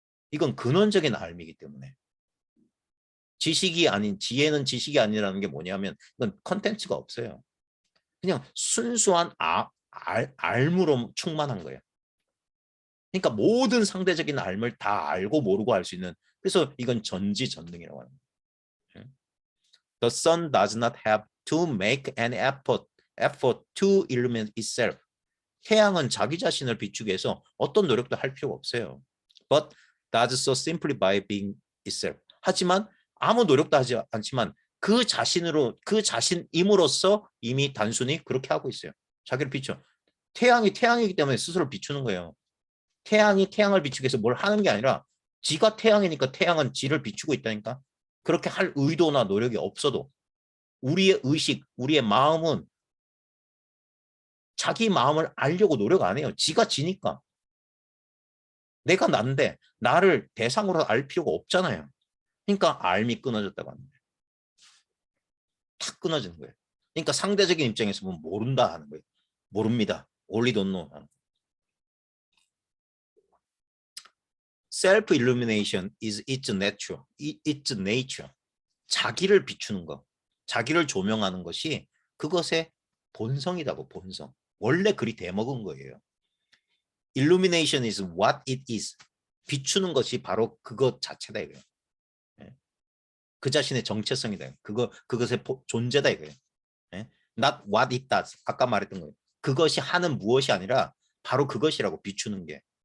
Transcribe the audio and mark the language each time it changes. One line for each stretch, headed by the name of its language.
Korean: 이건 근원적인 알미이기 때문에. 지식이 아닌, 지혜는 지식이 아니라는 게 뭐냐면 이건 컨텐츠가 없어요. 그냥 순수한 알무로 충만한 거예요. 그러니까 모든 상대적인 알을 다 알고 모르고 할 수 있는, 그래서 이건 전지전능이라고 하는 거예요.
English: The sun does not have to make an effort to illuminate itself.
Korean: 태양은 자기 자신을 비추기 위해서 어떤 노력도 할 필요가 없어요.
English: But does so simply by being itself.
Korean: 하지만 아무 노력도 하지 않지만 그 자신임으로써 이미 단순히 그렇게 하고 있어요. 자기를 비춰. 태양이 태양이기 때문에 스스로 비추는 거예요. 태양이 태양을 비추기 위해서 뭘 하는 게 아니라 지가 태양이니까 태양은 지를 비추고 있다니까. 그렇게 할 의도나 노력이 없어도 우리의 의식, 우리의 마음은 자기 마음을 알려고 노력 안 해요. 지가 지니까. 내가 난데 나를 대상으로 알 필요가 없잖아요. 그러니까 알미 끊어졌다고 하는 거예요. 탁 끊어지는 거예요. 그러니까 상대적인 입장에서 보면 모른다 하는 거예요. 모릅니다.
English: only don't know
Korean: 하는 거예요.
English: Self-illumination is its nature.
Korean: 자기를 비추는 것, 자기를 조명하는 것이 그것의 본성이라고, 본성. 원래 그리 돼먹은 거예요.
English: Illumination is what it is.
Korean: 비추는 것이 바로 그것 자체다 이거예요. 그 자신의 정체성이다. 그것의 존재다 이거예요.
English: Not what it does.
Korean: 아까 말했던 거예요. 그것이 하는 무엇이 아니라 바로 그것이라고, 비추는 게.